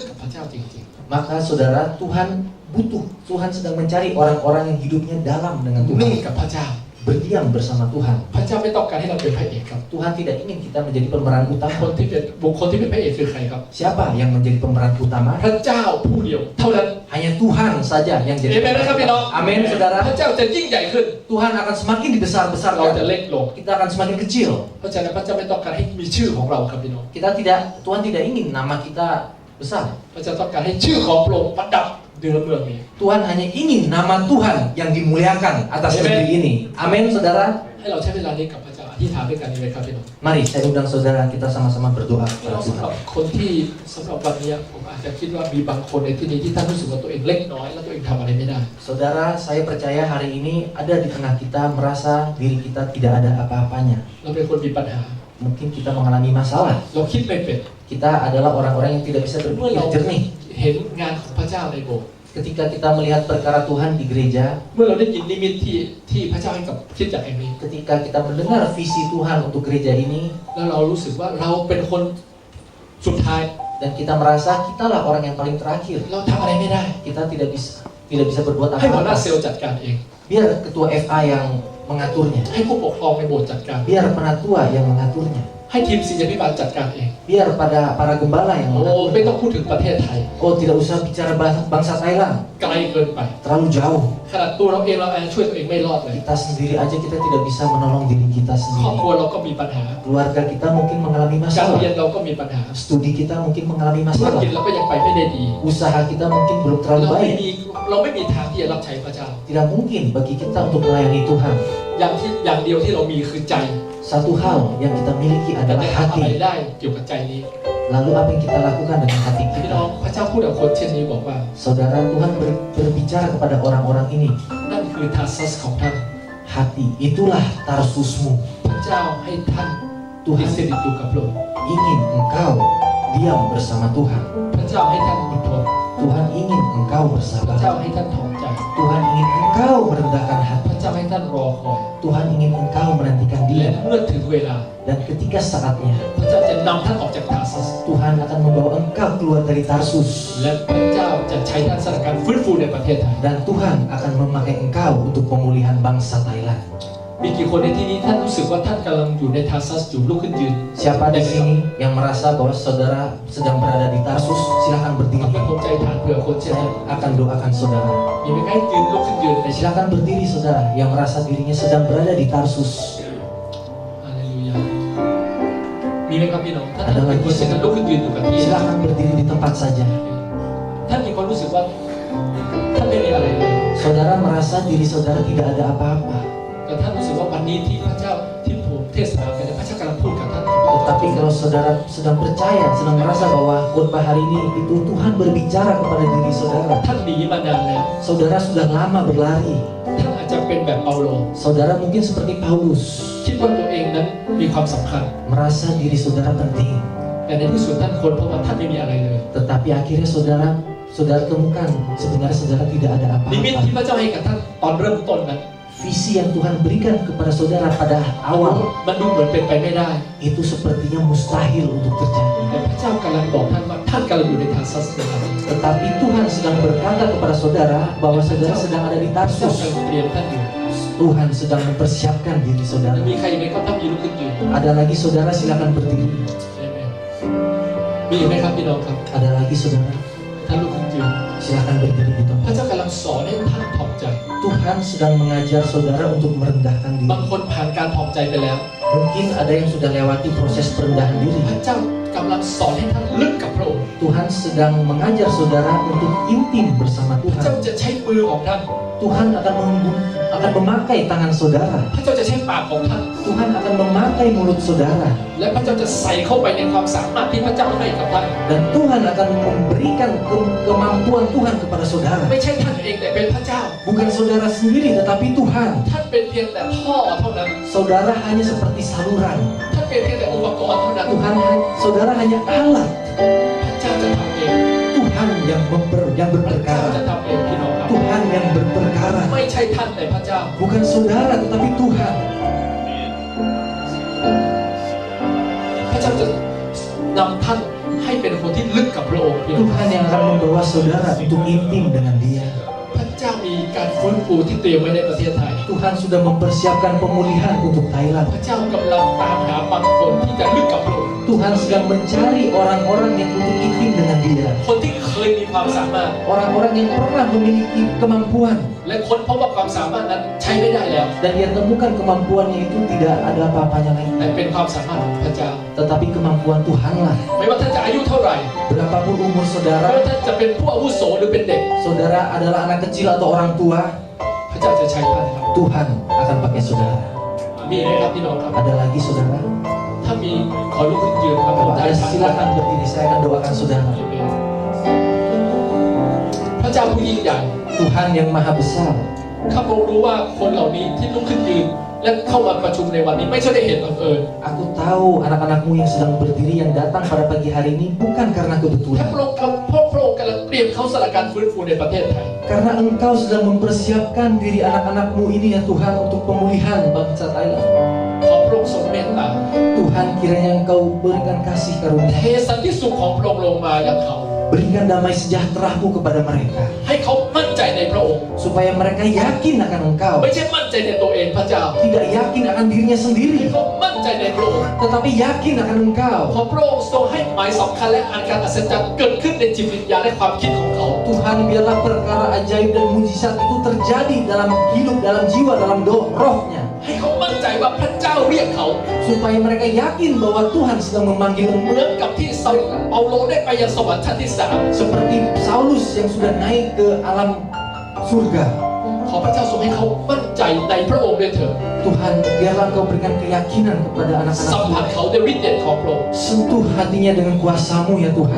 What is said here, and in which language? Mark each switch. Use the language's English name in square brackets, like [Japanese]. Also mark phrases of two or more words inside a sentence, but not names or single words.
[Thai] เจ้าจริง [Indonesian] Maka saudara, Tuhan sedang mencari orang-orang yang hidupnya dalam dengan [Thai] ๆ [Indonesian] Tuhan, [Thai] นิ่งกับพระเจ้า [Indonesian] berdiam bersama Tuhan. [Thai] พระเจ้าไม่ต้องการให้เราเป็นพระเอกครับ [Indonesian] Tuhan tidak ingin kita menjadi pemeran [Thai] คน [Indonesian] utama. [Thai] ที่เป็นบุคคลที่เป็นพระเอกคือใครครับ [Indonesian] Siapa yang menjadi pemeran utama? [Thai] พระเจ้าผู้เดียวเท่านั้น [Indonesian] Hanya Tuhan saja yang jadi [Thai] เอเมนนะครับพี่น้อง [Indonesian] Amin, [Thai] พ [Indonesian] saudara. [Thai] ระเจ้าจะยิ่งใหญ่ขึ้น [Indonesian] Tuhan akan semakin [Thai] เราจะ [Indonesian] dibesar-besarkan. [Thai] เล็กลง [Indonesian] Kita akan semakin kecil. [Thai] เพราะฉะนั้นพระเจ้าไม่ต้องการให้มีชื่อของเราครับพี่น้อง [Indonesian] Tuhan tidak ingin nama kita besar. [Thai] พระเจ้าต้องการให้ชื่อของพระองค์ประดับเนื้อเมืองนี้ [Indonesian] Tuhan hanya ingin nama Tuhan yang dimuliakan atas Amen. negeri ini. Amin, saudara. [Thai] ให้เราใช้เวลานี้กับพระเจ้าอธิษฐานด้วยกันดีไหมครับพี่น้อง [Indonesian] Mari saya undang saudara kita sama-sama berdoa [Thai] พี่ [Indonesian] kepada [Thai] น้องสำห [Indonesian] Tuhan. [Thai] รับคนที่สำหรับวันนี้ผมอาจจะคิดว่ามีบางคนในที่นี้ที่ท่านรู้สึกว่าตัวเองเล็กน้อยและตัวเองทำอะไรไม่ได้ [Indonesian] Saudara, saya percaya hari ini ada di tengah kita merasa diri kita tidak ada apa-apanya. [Thai] เราเป็นคนมีปัญหา [Indonesian] Mungkin kita mengalami masalah. [Thai] เราคิดไม่เป็น [Indonesian] Kita adalah orang-orang yang tidak bisa [Thai] เมื่อ [Indonesian] berpikir [Thai] เรา [Indonesian] jernih. [Thai] เห็นงานของพระเจ้าในโบสถ์ [Indonesian] Ketika kita melihat perkara Tuhan di gereja, [Thai] เมื่อเราได้ยินนิมิตที่พระเจ้าให้กับคริสตจักรแห่งนี้ [Indonesian] ketika kita mendengar visi Tuhan untuk gereja ini, [Thai] แล้วเรารู้สึกว่าเราเป็นคนสุดท้าย [Indonesian] dan kita merasa kitalah orang yang paling terakhir, [Thai] เราทำอะไรไม่ได้ [Indonesian] kita tidak bisa berbuat [Thai] ให้หัวหน้า [Indonesian] apa-apa. [Thai] เซลล์จัดการเอง [Indonesian] Biar ketua FA yang mengaturnya, [Thai] ให้ผู้ปกครองในโบสถ์จัดการ [Indonesian] biar penatua yang mengaturnya, [Thai] ให้ทีมศิษยาภิบาลจัดการเอง [Indonesian] biar para gembala yang [Thai] โอ้ไม่ต้อง [Indonesian] mengaturnya. [Thai] พูดถึงประเทศไทย [Indonesian] Oh, tidak usah bicara bangsa Thailand, [Thai] ไกลเกินไป [Indonesian] terlalu jauh. [Thai] ขนาดตัวเราเองเราช่วยตัวเองไม่รอดเลย [Indonesian] Kita sendiri aja kita tidak bisa menolong diri kita [Thai] ครอบครัว [Indonesian] sendiri. [Thai] เราก็มีปัญหา [Indonesian] Keluarga kita mungkin mengalami [Thai] การเรียน [Indonesian] masalah. [Thai] เราก็มีปัญหา [Indonesian] Studi kita mungkin mengalami [Thai] ธุรกิจ [Indonesian] masalah. [Thai] เราก็ยังไปไม่ได้ดี [Indonesian] Usaha kita mungkin belum terlalu [Thai] เราไม่มี [Indonesian] baik. [Thai] เราไม่มีทางที่จะรับใช้พระเจ้า [Indonesian] Tidak mungkin bagi kita untuk melayani Tuhan. [Thai] อย่างเดียวที่เรามีคือใจ [Indonesian] Satu hal yang kita miliki [Thai] แต่ [Indonesian] adalah [Thai] จะทำอะไร [Indonesian] hati. [Thai] ได้เกี่ยวกับใจนี้ [Indonesian] Lalu apa yang kita lakukan dengan hati [Thai] พี่น้อง [Indonesian] kita? [Thai] พระเจ้าพูดกับคนเช่นนี้บอกว่า [Indonesian] Saudara, Tuhan berbicara kepada orang-orang ini. [Thai] นั่นคือทาซัสของท่าน [Indonesian] Hati, itulah Tarsusmu. [Thai] พระเจ้าให้ท่านติด [Indonesian] Tuhan [Thai] สนิทอยู่กับพระองค์ [Indonesian] ingin engkau diam bersama Tuhan. [Thai] พระเจ้าให้ท่านอดทน [Indonesian] Tuhan ingin engkau [Thai] พระเจ้า [Indonesian] bersabar. [Thai] ให้ท่านถ่อมใจ [Indonesian] Tuhan ingin engkau merendahkan [Thai] พ [Indonesian] hati. [Thai] ระเจ้าให้ท่านรอคอย [Indonesian] Tuhan ingin engkau menantikan [Thai] และ [Indonesian] dia. [Thai] เมื่อถึงเวลา [Indonesian] Dan ketika saatnya, [Thai] พระเจ้าจะนำท่านออกจากทาซัส [Indonesian] Tuhan akan membawa engkau keluar dari Tarsus. [Thai] และพระเจ้าจะใช้ท่านสร้างการฟื้นฟูในประเทศไทย [Indonesian] Dan Tuhan akan memakai engkau untuk pemulihan bangsa Thailand. [Thai] มีกี่คนในที่นี้ท่านรู้สึกว่าท่านกำลังอยู่ในทาซัสอยู่ลุกขึ้นยืน [Indonesian] Siapa di sini yang merasa bahwa saudara sedang berada di Tarsus, silakan [Thai] ทำ [Indonesian] berdiri. [Thai] ให้ผมใจฐานเผื่อคนเช่น [Indonesian] Saya [Thai] นี้ [Indonesian] akan doakan saudara. [Thai] มีไหมครับยืนลุกขึ้นยืนในชีวิต [Indonesian] Silakan berdiri saudara yang merasa dirinya sedang berada di Tarsus. [Thai] ฮาเลลูยามีไหมครับพี่น้องถ้าท่านเป็นคนเช่นนั้นลุกขึ้นยืนอยู่กับที่ [Indonesian] Silakan berdiri di tempat saja. [Thai] ท่านมีความรู้สึกว่าท่านไม่มีอะไรเลย [Indonesian] Saudara merasa diri saudara tidak ada apa-apa. [Thai] แต่ท่านรู้สึกว่าวันนี้ที่พระเจ้าที่ผมเทศนาไปเนี่ยพระเจ้ากำลังพูดกับท่าน [Indonesian] Tetapi kalau saudara sedang percaya, sedang merasa bahwa khotbah hari ini itu Tuhan berbicara kepada diri saudara. [Thai] ท่านหนีมานานแล้ว [Indonesian] Saudara sudah lama berlari. [Thai] ท่านอาจจะเป็นแบบเปาโล [Indonesian] Saudara mungkin seperti Paulus, [Thai] คิดว่าตัวเองนั้นมีความสำคัญ [Indonesian] merasa diri saudara penting. [Thai] แต่ในที่สุดท่านค้นพบว่าท่านไม่มีอะไรเลย [Indonesian] Tetapi akhirnya saudara temukan sebenarnya saudara tidak ada [Thai] นิมิต [Indonesian] apa-apa. [Thai] ที่พระเจ้าให้กับท่านตอนเริ่มต้นนั้น [Indonesian] Visi yang Tuhan berikan kepada saudara pada awal [Thai] มันดูเหมือนเป็นไปไม่ได้ [Indonesian] itu sepertinya mustahil untuk [Thai] แต่ [Indonesian] terjadi. [Thai] พระเจ้ากำลังบอกท่านว่าท่านกำลังอยู่ในทาซัสนะครับ [Indonesian] Tetapi Tuhan sedang berkata kepada saudara bahwa saudara sedang ada di [Thai] พระเจ้ากำ [Indonesian] Tarsus. [Thai] ลังเตรียมท่านอยู่ [Indonesian] Tuhan sedang mempersiapkan diri [Thai] จะ [Indonesian] saudara. [Thai] มีใครไหมครับท่านยืนลุกขึ้นยืน [Indonesian] Ada lagi saudara silakan berdiri. [Thai] ใช่ไหมมีไหมครับพี่น้องครับ [Indonesian] Ada lagi saudara [Thai] ท่านลุกขึ้นยืน [Indonesian] silakan berdiri di [Thai] พระ [Indonesian] tempat. [Thai] เจ้ากำลังสอนให้ท่านถ่อมใจ [Indonesian] Tuhan sedang mengajar saudara untuk merendahkan [Thai] บาง [Indonesian] diri. [Thai] คนผ่านการถ่อมใจไปแล้ว [Indonesian] Mungkin ada yang sudah lewati proses perendahan [Thai] พระ [Indonesian] diri. [Thai] เจ้ากำลังสอนให้ท่านลึกกับพระองค์ [Indonesian] Tuhan sedang mengajar saudara untuk intim bersama [Thai] พระเจ้า [Indonesian] Tuhan. [Thai] จะใช้มือของท่าน [Indonesian] Tuhan akan memakai tangan saudara. [Thai] พระเจ้าจะใช้ปากของท่าน [Indonesian] Tuhan akan memakai mulut saudara. [Thai] และพระเจ้าจะใส่เข้าไปในความสามารถที่พระเจ้าให้กับท่าน [Indonesian] Dan Tuhan akan memberikan kemampuan Tuhan kepada saudara. [Thai] ไม่ใช่ท่านเองแต่เป็นพระเจ้า [Indonesian] Bukan saudara sendiri tetapi Tuhan. [Thai] ท่านเป็นเพียงแต่ท่อเท่านั้น [Indonesian] Saudara hanya seperti saluran. [Thai] ท่านเป็นเพียงแต่อุปกรณ์เท่านั้น [Indonesian] Saudara hanya alat. [Thai] พระเจ้าจะทำเอง [Indonesian] Tuhan yang [Thai] พระเจ้าจะ [Indonesian] berperkara. [Thai] ทำเองพี่น้องครับ [Indonesian] Tuhan yang berperkara. [Thai] ไม่ใช่ท่านแต่พระเจ้า [Indonesian] Bukan saudara tetapi Tuhan. [Thai] พระเจ้าจะนำท่านให้เป็นคนที่ลึกกับพพระองค์พี่น้อง [Indonesian] Tuhan yang akan membawa saudara untuk intim dengan Dia. [Thai] พระเจ้ามีการฟื้นฟูที่เตรียมไว้ในประเทศไทย [Indonesian] Tuhan sudah mempersiapkan pemulihan untuk Thailand. [Thai] พระเจ้ากำลังตามหาบางคนที่จะลึกกับพระองค์ [Indonesian] Tuhan sedang mencari orang-orang yang untuk intim dengan Dia. [Thai] คนที่เคยมีความสามารถ [Indonesian] Orang-orang yang pernah memiliki kemampuan [Thai] และค้นพบว่าความสามารถนั้นใช้ไม่ได้แล้ว [Indonesian] dan dia temukan kemampuannya itu tidak ada apa-apanya lagi. [Thai] แต่เป็นความสามารถของพระเจ้า [Indonesian] Tetapi kemampuan Tuhanlah. [Thai] ไม่ว่าท่านจะอายุเท่าไหร่ [Indonesian] Berapapun umur [Thai] ไม่ว่า [Indonesian] saudara, [Thai] ท่านจะเป็นผู้อาวุโสหรือเป็นเด็ก [Indonesian] saudara adalah anak kecil atau orang tua, [Thai] พระเจ้าจะใช้ท่านครับ [Indonesian] Tuhan akan pakai saudara. [Thai] มีไหมครับพี่น้องครับ [Indonesian] Ada lagi saudara? [Thai] ถ้ามีขอลุกขึ้นยืนครับผม [Indonesian] Kalau [Thai] ได้ [Indonesian] ada [Thai] ครับ [Indonesian] silakan berdiri, saya akan doakan saudara. [Thai] พระเจ้าผู้ยิ่งใหญ่ [Indonesian] Tuhan yang maha besar. [Thai] ข้าพระองค์รู้ว่าคนเหล่านี้ที่ลุกขึ้นยืนและเข้ามาประชุมในวันนี้ไม่ใช่ได้เห็นบังเอิญ [Indonesian] Aku tahu anak-anakmu yang sedang berdiri yang datang pada pagi hari ini bukan karena [Thai] ถ้า [Indonesian] kebetulan. [Thai] พระองค์พระองค์กำลังเตรียมเข้าสถานการณ์ฟื้นฟูในประเทศไทย [Indonesian] Karena engkau sedang mempersiapkan diri anak-anakmu ini ya Tuhan untuk pemulihan bangsa Thailand. [Thai] ขอพระองค์ทรงเมตตา [Indonesian] Tuhan kiranya engkau berikan kasih [Thai] เท [Indonesian] karunia. [Thai] สันติสุขของพระองค์ลงมายังเขา [Indonesian] Berikan damai sejahtera-Mu kepada mereka. [Thai] ให้เขามั่นใจในพระองค์ [Indonesian] Supaya mereka yakin akan engkau. [Thai] ไม่ใช่มั่นใจในตัวเองพระเจ้า [Indonesian] Tidak yakin akan dirinya [Thai] ให้ [Indonesian] sendiri. [Thai] เขามั่นใจในพระองค์ [Indonesian] Tetapi yakin akan engkau. [Thai] ขอพระองค์ทรงให้หมายสำคัญและอันการอัศจรรย์เกิดขึ้นในจิตวิญญาณและความคิดของเขา [Indonesian] Tuhan biarlah perkara ajaib dan mujizat itu terjadi dalam hidup, dalam jiwa, dalam rohnya. [Thai] ให้เขามั่นใจว่าพระเจ้าเรียกเขา [Indonesian] Supaya mereka yakin bahwa Tuhan sedang memanggil [Thai] เหมือนกับที่เปาโลได้ไปยังสวรรค์ชั้นที่ [Indonesian] seperti Saulus yang sudah naik ke alam surga. [Thai] 3 ขอพระเจ้าทรงให้เขามั่นใจในพระองค์ด้วยเถิด [Indonesian] Tuhan, biarlah Engkau berikan keyakinan kepada [Thai] สัม [Indonesian] anak-anakmu. [Thai] ผัสเขาด้วยฤทธิ์เดชของพระองค์ [Indonesian] Sentuh hatinya dengan kuasa-Mu ya Tuhan.